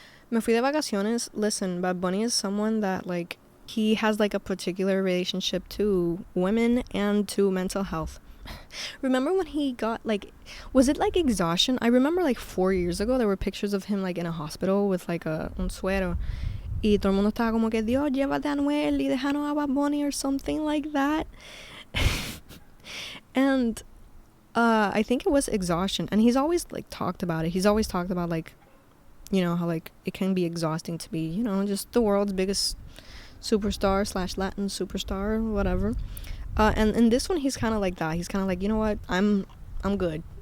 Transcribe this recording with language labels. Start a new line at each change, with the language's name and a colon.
Spanish: Me fui de vacaciones.
English: Listen, Bad Bunny is someone that, like, he has, like, a particular relationship to women and to mental health. Remember when he got, like, was it, like, exhaustion? I remember, like, 4 years ago, there were pictures of him, like, in a hospital with, like,
Spanish: un suero. Y todo el mundo estaba como que, Dios, llévate a Anuel y déjanos a Bad Bunny
English: or something like that. And I think it was exhaustion. And he's always, like, talked about it. He's always talked about, like, you know, how, like, it can be exhausting to be, you know, just the world's biggest superstar / Latin superstar or whatever. And in this one, he's kind of like that. He's kind of like, you know what, I'm good.